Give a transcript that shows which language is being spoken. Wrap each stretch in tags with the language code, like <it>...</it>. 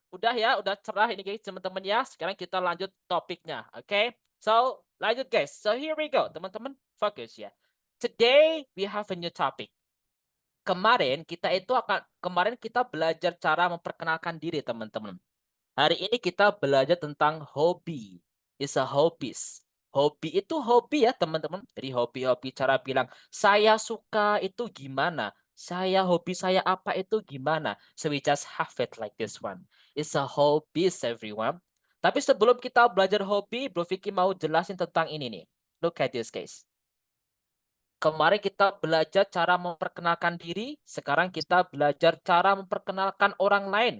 <id>Udah ya, udah cerah ini guys, teman-teman ya. Sekarang kita lanjut topiknya, oke? So, lanjut guys.</id> <en>So, here we go,</en> <id>teman-teman. Fokus ya.</id> <en>Today, we have a new topic.</en> <id>Kemarin kita belajar cara memperkenalkan diri, teman-teman. Hari ini kita belajar tentang hobi.</id> <en>It's a hobbies.</en> <id>Hobi itu hobi ya, teman-teman. Jadi hobi-hobi cara bilang, saya suka itu gimana? Hobi saya apa itu gimana?</id> <en>So we just have it like this one. It's a hobbies, everyone.</en> <id>Tapi sebelum kita belajar hobi, Bro Vicky mau jelasin tentang ini nih.</id> <en>Look at this, guys.</en> <id>Kemarin kita belajar cara memperkenalkan diri, sekarang kita belajar cara memperkenalkan orang lain.</id>